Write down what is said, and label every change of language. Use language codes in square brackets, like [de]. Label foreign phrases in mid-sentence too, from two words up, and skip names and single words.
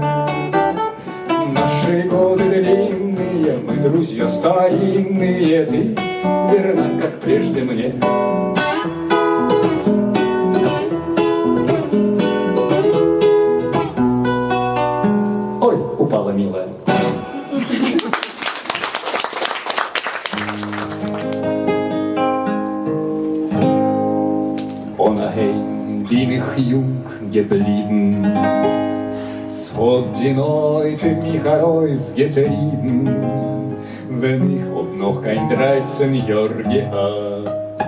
[ru] Наши годы длинные, мы друзья старинные, ты верна, как прежде мне. Ой, упала милая. [de] Ohnehin bin ich jung geblieben, so die Leute mich herausgetrieben, wenn ich auch noch kein 13 Jahr gehabt.